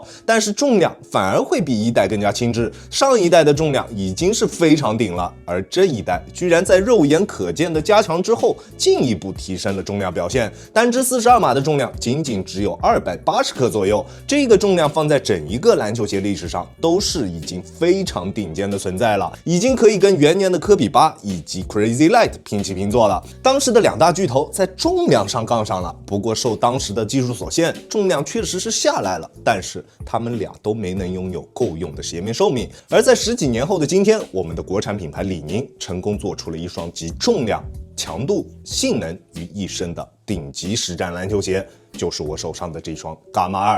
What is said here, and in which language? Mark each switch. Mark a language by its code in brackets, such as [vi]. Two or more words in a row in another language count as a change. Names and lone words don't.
[zh] 但是重量反而會比一代更加輕質，上一代的重量已經是非常頂了，而這一代居然在肉眼可見的加強之後進一步提升了重量表現，單支42碼的重量僅僅只有280克左右，這個重量放在整一個籃球鞋歷史上都是已經非常頂尖的存在了，已經可以跟元年的科比8以及 Crazy Light 平起平坐了。當時的兩大巨頭在重量上槓上了，不過受當時的技術所限，重量確實是下來了，但是他們倆都沒能擁有夠用的鞋面壽命。而在10幾年後的今天，我們的國產品牌李寧成功做出了一雙集重量、強度、性能於一身的頂級實戰籃球鞋，就是我手上的這雙伽馬2。